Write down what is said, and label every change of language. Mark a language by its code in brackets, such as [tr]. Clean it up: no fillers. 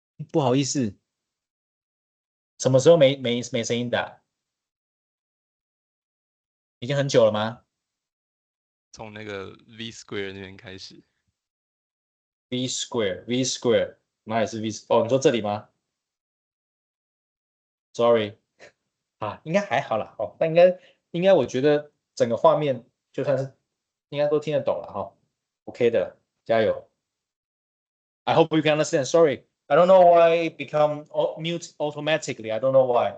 [zh] 不好意思，什么时候没声音的？已经很久了吗从那个 V square 那边开始。？V square，哪里是 V？哦，你说这里吗？Sorry，应该还好啦。哦，那应该我觉得整个画面就算是应该都听得懂了哈。 OK 的，加油。 [en] I hope you can understand. Sorry, I don't know why it become mute automatically. I don't know why.